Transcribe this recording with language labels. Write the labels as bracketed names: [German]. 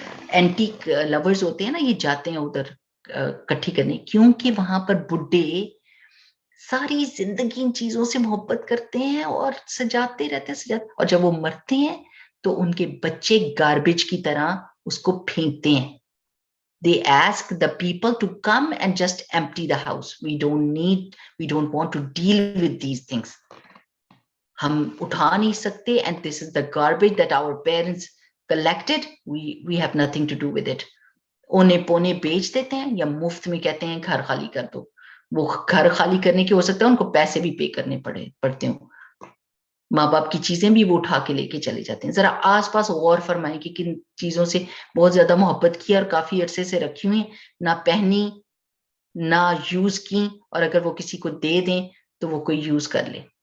[Urdu] Antique lovers ہوتے ہیں نا، یہ جاتے ہیں ادھر کٹھی کرنے، کیونکہ وہاں پر بڈھے ساری زندگی ان چیزوں سے محبت کرتے ہیں اور سجاتے رہتے ہیں، اور جب وہ مرتے ہیں تو ان کے بچے گاربیج کی طرح اس کو پھینکتے ہیں۔ [English] They ask the people to come and just empty the house. We don't want to deal with these things. [Urdu] ہم اٹھا نہیں سکتے، [English] and this is the garbage that our parents collected. We have nothing to do with it. [Urdu] اونے پونے بیچ دیتے ہیں، یا مفت میں کہتے ہیں گھر خالی کر دو۔ وہ گھر خالی کرنے کے ہو سکتا ہے ان کو پیسے بھی پے کرنے پڑتے ہوں، ماں باپ کی چیزیں بھی وہ اٹھا کے لے کے چلے جاتے ہیں۔ ذرا آس پاس غور فرمائیں کہ کن چیزوں سے بہت زیادہ محبت کی اور کافی عرصے سے رکھی ہوئی، نہ پہنی نہ یوز کی، اور اگر وہ کسی کو دے دیں تو وہ کوئی یوز کر لے،